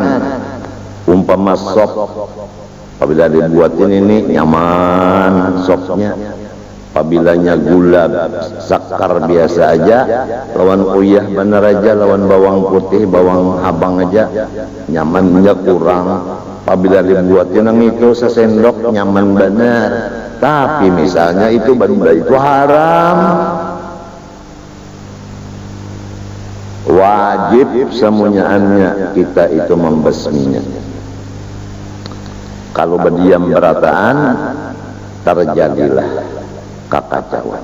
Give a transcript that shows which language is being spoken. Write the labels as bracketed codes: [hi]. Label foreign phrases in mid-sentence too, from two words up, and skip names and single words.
[bjn] umpama sop, apabila dibuatin ini nyaman sopnya. Apabilanya gula sakar biasa aja, lawan uyah bener aja, lawan bawang putih, bawang habang aja, nyamannya kurang. [id] apabila dibuatnya nang itu sesendok nyaman benar, tapi misalnya itu benda itu haram, wajib semuanya kita itu membasminya. Kalau berdiam berataan terjadilah kekacauan.